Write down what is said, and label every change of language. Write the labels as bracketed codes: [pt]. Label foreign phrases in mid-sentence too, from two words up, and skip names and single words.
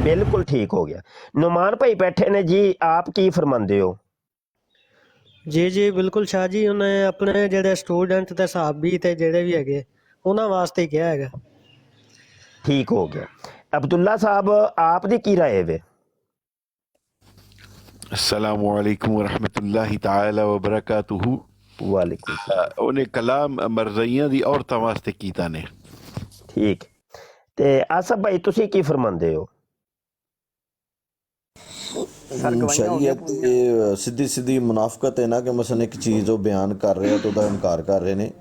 [pa] ਬਿਲਕੁਲ ਠੀਕ ਹੋ ਗਿਆ। ਨੁਮਾਨ ਭਾਈ ਬੈਠੇ ਨੇ ਜੀ, ਆਪ ਕੀ ਫਰਮਾਉਂਦੇ ਹੋ? ਜੀ ਜੀ ਬਿਲਕੁਲ ਸ਼ਾਹ ਜੀ, ਉਹਨੇ ਆਪਣੇ ਜਿਹੜੇ ਸਟੂਡੈਂਟ ਤੇ ਸਾਹਬੀ ਤੇ ਜਿਹੜੇ ਵੀ ਹੈਗੇ ਉਹਨਾਂ ਵਾਸਤੇ ਕਿਹਾ ਹੈਗਾ। ਠੀਕ ਹੋ ਗਿਆ। ਅਬਦੁੱਲਾ ਸਾਹਿਬ ਆਪ ਦੀ ਕੀ ਰਾਏ ਵੇ? [ar] السلام عليكم ورحمة الله تعالى وبركاته. وعليكم السلام. [pa] ਉਹਨੇ ਕਲਾਮ ਮਰਜ਼ਈਆਂ ਦੀ ਔਰਤਾਂ ਵਾਸਤੇ ਕੀਤਾ ਨੇ। ਠੀਕ। ਤੇ ਆਸਫ ਭਾਈ ਤੁਸੀਂ ਕੀ ਫਰਮਾਉਂਦੇ ਹੋ? ਸ਼ਰੀਅਤ ਇਹ ਸਿੱਧੀ ਸਿੱਧੀ ਮੁਨਾਫਕਤ ਹੈ ਨਾ ਕਿ ਮਸਲਨ ਇੱਕ ਚੀਜ਼ ਉਹ ਬਿਆਨ ਕਰ ਰਿਹਾ ਤੇ ਉਹਦਾ ਇਨਕਾਰ ਕਰ ਰਹੇ ਨੇ।